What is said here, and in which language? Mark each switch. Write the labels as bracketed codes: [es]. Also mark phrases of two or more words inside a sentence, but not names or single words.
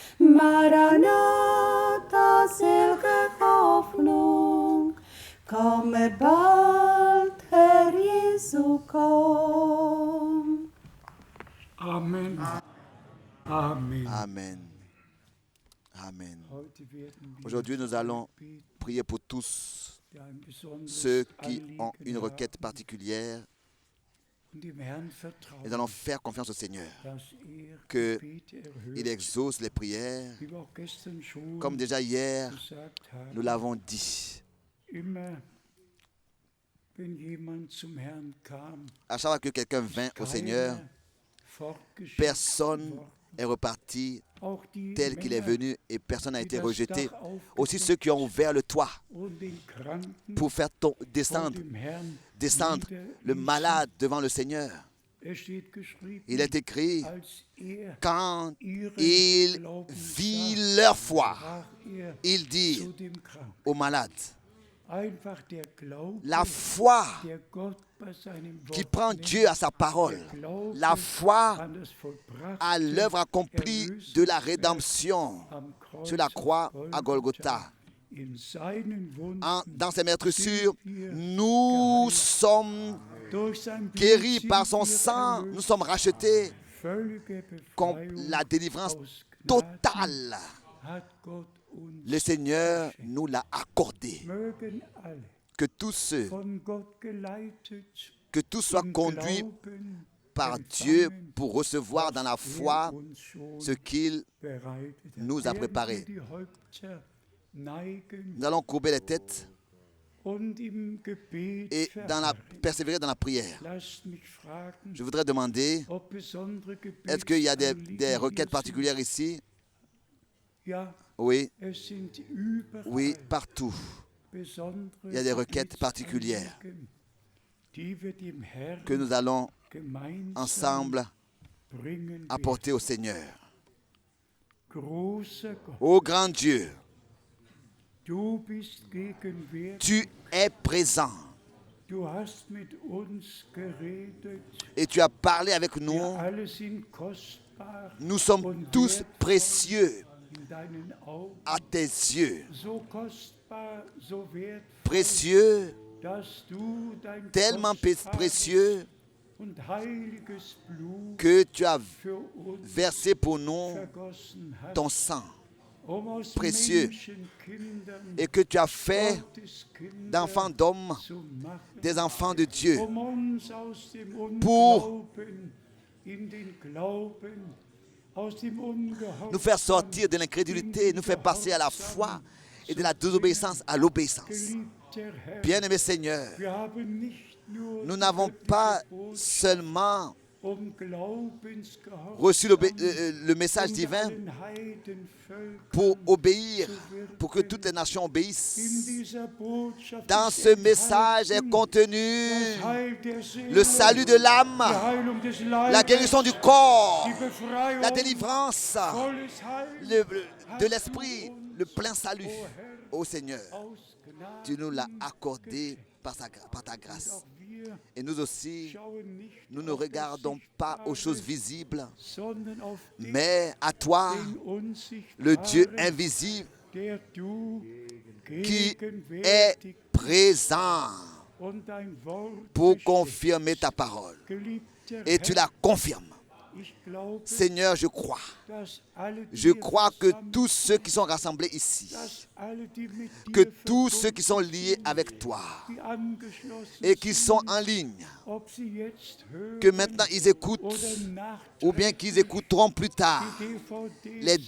[de] Maranatha, selge Hoffnung, komme bald, Herr Jesu, komm. Amen. Amen. Amen. Amen. Heute werden wir [fr] Aujourd'hui, nous allons prier pour tous [de] die ein besonderes [fr] ceux qui ont [de] Anliegen [fr] une requête [de] haben [fr] particulière. [de] und dem Herrn vertrauen, [fr] Nous allons faire confiance au Seigneur, [de] dass [fr] que [de] Gebete [fr] il [de] erhört, [fr] exauce les prières. [de] wie wir auch gestern schon [fr] Comme déjà hier, [de] gesagt haben. [fr] nous l'avons dit. [de] Immer, wenn jemand zum Herrn kam, [fr] À chaque fois que quelqu'un vint au Seigneur, [de] keiner fortgeschickt [fr] personne [de] worden. [fr] est reparti [de] Auch die [fr] tel qu'il est [de] Männer, [fr] venu et personne n'a [de] die [fr] été [de] das [fr] rejeté. [de] Dach [fr] Aussi ceux qui ont ouvert le toit [de] und den Kranken [fr] pour faire [de] vor [fr] descendre [de] dem Herrn [fr] le [de] niederließen. [fr] malade devant le Seigneur. [de] Es steht geschrieben, [fr] Il est écrit, [de] als [fr] quand [de] ihren [fr] il [de] Glauben [fr] vit [de] sah, [fr] leur foi, [de] sprach [fr] il dit [de] zu dem Kranken. [fr] aux malades, [de] Einfach der Glaube, [fr] la foi [de] der Gott bei seinem Wort [fr] qui prend [de] nennt, [fr] Dieu à sa parole, [de] der Glaube [fr] la foi [de] an das vollbrachte [fr] à l'œuvre accomplie de la rédemption [de] am Kreuz [fr] sur la croix [de] auf [fr] à Golgotha. [de] In seinen Wunden [fr] Dans ses meurtrissures, nous sommes [de] durch sein Blut [fr] guéris [de] sind [fr] par son [de] wir [fr] sang, [de] erlöst. [fr] nous sommes rachetés [de] Völlige [fr] comme [de] Befreiung [fr] la délivrance [de] aus Gnaden [fr] totale. [de] hat Gott uns [fr] Le Seigneur nous l'a accordé. [de] mögen alle [fr] Que tous ceux, [de] von Gott geleitet [fr] que tous soient [de] im [fr] conduits [de] Glauben [fr] par Dieu [de] empfangen, [fr] pour recevoir dans la foi [de] uns schon [fr] ce qu'il [de] bereitet hat. [fr] nous a [de] Während [fr] préparé. [de] wir die Häupter neigen [fr] Nous allons courber les têtes [de] und im Gebet [fr] et persévérer dans la prière. [de] lasst mich fragen, [fr] Je voudrais demander, [de] ob besondere [fr] est-ce qu'il y a des [de] Gebetsanliegen [fr] requêtes [de] hier [fr] particulières ici? [de] sind. Ja, [fr] Oui, [de] es sind überall [fr] oui, partout. [de] besondere [fr] Il y a des requêtes particulières [de] Gebetsanliegen, die wir dem Herrn [fr] que nous allons [de] gemeinsam [fr] ensemble [de] bringen [fr] apporter au Seigneur. [de] werden. Großer Gott, [fr] Ô grand Dieu, [de] du bist gegenwärtig, [fr] tu es présent [de] du hast mit uns geredet, [fr] et tu as parlé avec [de] wir [fr] nous. [de] alle sind kostbar [fr] Nous sommes [de] und [fr] tous [de] wertvoll [fr] précieux [de] in deinen Augen, [fr] à tes yeux. [de] so kostbar, so wertvoll, [fr] Précieux, [de] dass du dein [fr] tellement [de] kostbares [fr] précieux [de] und heiliges Blut [fr] que tu as [de] für uns [fr] versé pour nous [de] vergossen hast, [fr] ton sang [de] aus [fr] précieux [de] Menschenkindern [fr] et que tu as fait [de] Gotteskinder [fr] d'enfants d'hommes [de] zu machen, [fr] des enfants de Dieu [de] uns aus dem [fr] pour [de] Unglauben in den Glauben, aus dem Ungehorsam [fr] nous faire sortir de l'incrédulité, nous faire passer à la foi et de la désobéissance à l'obéissance. [de] Geliebter Herr, [fr] Bien-aimé Seigneur, [de] wir haben nicht nur [fr] nous n'avons pas seulement [de] Glaubensgehorsam [fr] reçu le message divin [de] allen Heidenvölkern [fr] pour obéir, pour que toutes les nations [de] in [fr] obéissent. [de] dieser Botschaft [fr] Dans [de] ist [fr] ce message est [de] enthalten [fr] contenu [de] das Heil der Seele, [fr] le salut de l'âme, [de] die Heilung des Leibes, [fr] la guérison du corps, [de] die Befreiung, [fr] la délivrance [de] volles Heil [fr] de l'esprit, le plein salut. Ô Seigneur, [de] aus Gnade. [fr] tu nous l'as accordé par ta grâce. [de] Auch wir [fr] Et nous aussi, [de] schauen nicht [fr] nous ne [de] auf das [fr] regardons pas aux choses visibles, [de] sondern auf den [fr] mais à toi, le [de] unsichtbaren, [fr] Dieu invisible, [de] der du [fr] qui est [de] gegenwärtig [fr] présent [de] und dein Wort [fr] pour [de] bestätigst. [fr] confirmer ta parole. [de] Geliebter [fr] Et tu [de] Herr, [fr] la confirmes. [de] ich glaube, [fr] Seigneur, je crois. [de] dass alle, die [fr] Je [de] hier [fr] crois que [de] versammelt [fr] tous ceux qui sont rassemblés ici, [de] dass alle, die mit [fr] que [de] dir [fr] tous ceux qui sont [de] verbunden [fr] liés [de] sind, [fr] avec toi [de] die angeschlossen [fr] et qui sont [de] sind, [fr] en ligne, [de] ob sie jetzt hören [fr] que maintenant ils écoutent [de] oder nachträglich [fr] ou bien qu'ils écouteront plus tard [de] die DVDs [fr] les